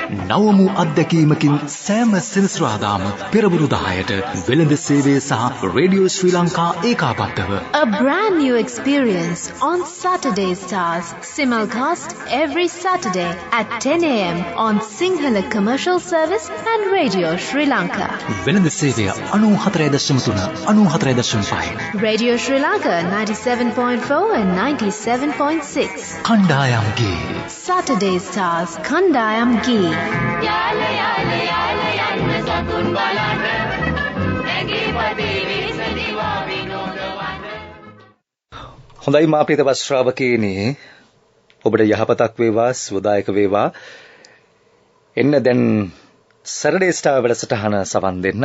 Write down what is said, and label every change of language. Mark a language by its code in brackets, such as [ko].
[si] නවමු අත්දැකීමකින් සෑම සෙනසුරාදාම පෙරවරු 10ට වෙළඳ සේවය සහ radio Sri Lanka ඒකාබද්ධව. [en] A brand new experience on Saturday Stars. Simulcast every Saturday at 10 a.m. on Sinhala Commercial Service and Radio Sri Lanka. [si] වෙළඳ සේවය 94.3 94.5. [en] Radio Sri Lanka 97.4 and 97.6. [si] කණ්ඩායම්ගේ Saturday Stars කණ්ඩායම්ගේ Yala Yala Yala යන්න සතුන් බලන්න නැගී පදිවි සදිවා විනෝදවන්න. හොඳයි මා ප්‍රියතම ශ්‍රාවකයනි, ඔබට යහපතක් වේවා, සුවදායක වේවා. එන්න දැන් සැටර්ඩේ ස්ටාර් වැඩසටහන සවන් දෙන්න.